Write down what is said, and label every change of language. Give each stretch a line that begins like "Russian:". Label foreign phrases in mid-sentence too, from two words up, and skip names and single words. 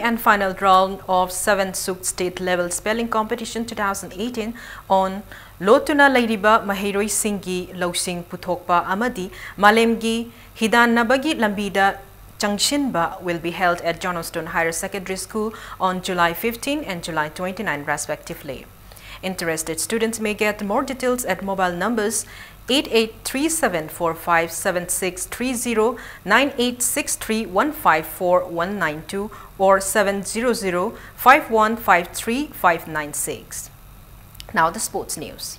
English: and final round of 7th Suk State Level Spelling Competition 2018 on Lotuna Lairiba Mahiroi Singhi Lausing Puthokpa Amadi Malemgi Hidan Nabagi Lambida Changshinba will be held at Johnston Higher Secondary School on July 15 and July 29 respectively. Interested students may get more details at mobile numbers 8837457630, 9863154192 or 7005153 Now the sports news.